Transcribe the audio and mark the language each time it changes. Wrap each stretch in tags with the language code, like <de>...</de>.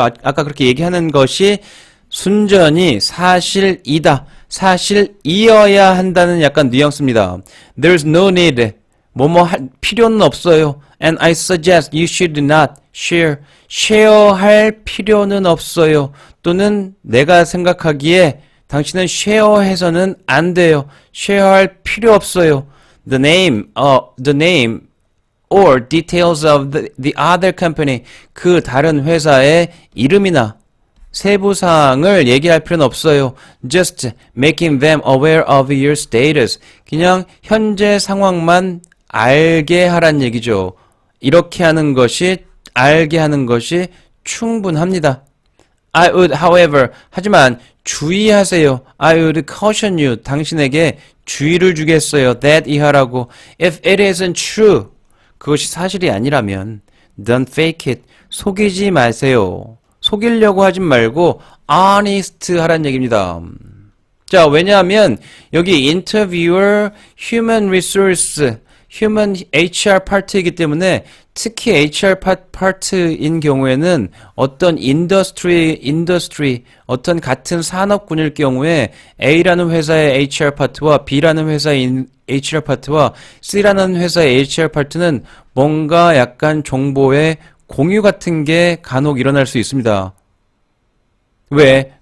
<ko>아까 그렇게 얘기하는 것이 순전히 사실이다. 사실이어야 한다는 약간 뉘앙스입니다.</ko> <en>There's no need.</en> <ko>필요는 없어요.</ko> <en>And I suggest you should not share.</en> <ko>쉐어할 필요는 없어요. 또는 내가 생각하기에 당신은 쉐어해서는 안 돼요. 쉐어할 필요 없어요.</ko> <en>The name or details of the other company.</en> <ko>그 다른 회사의 이름이나 세부사항을 얘기할 필요는 없어요.</ko> <en>Just making them aware of your status.</en> <ko>그냥 현재 상황만 알게 하란 얘기죠. 이렇게 하는 것이, 알게 하는 것이 충분합니다.</ko> <en>I would, however,</en> <ko>하지만 주의하세요.</ko> <en>I would caution you.</en> <ko>당신에게 주의를 주겠어요. That 이하라고.</ko> <en>If it isn't true.</en> <ko>그것이 사실이 아니라면</ko> <en>don't fake it.</en> <ko>속이지 마세요. 속이려고 하지 말고 honest 하란 얘기입니다. 자, 왜냐하면 여기 interviewer, human resource, human HR 파트이기 때문에 특히 HR 파트인 경우에는 어떤 industry, 어떤 같은 산업군일 경우에 A라는 회사의 HR 파트와 B라는 회사의 HR 파트와 C라는 회사의 HR 파트는 뭔가 약간 정보의 공유 같은 게 간혹 일어날 수 있습니다. 왜?</ko>